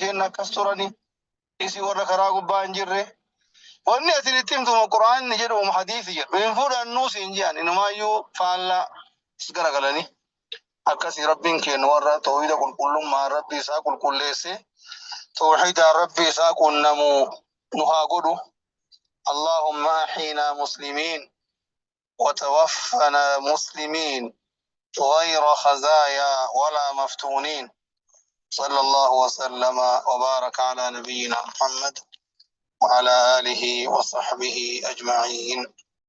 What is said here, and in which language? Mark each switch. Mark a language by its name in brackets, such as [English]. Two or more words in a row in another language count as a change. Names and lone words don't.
[Oromo] kenna akkas turani isi warra karaa gubbaa hin jirre wanni atin ittiin tuma quraanni jedhu hadiisi jedhu hin fudhannu siin jiran inumaayyuu faallaa garagalanii akkasii rabbiin kennu warra tawhiida qulqullummaa rabbi isaa qulqulleesse tawhiida rabbi isaa qunnamu nu haa godhu [Arabic] اللهم أحينا مسلمين وتوفنا مسلمين غير خزايا ولا مفتونين صلى الله وسلم وبارك على نبينا محمد وعلى آله وصحبه أجمعين.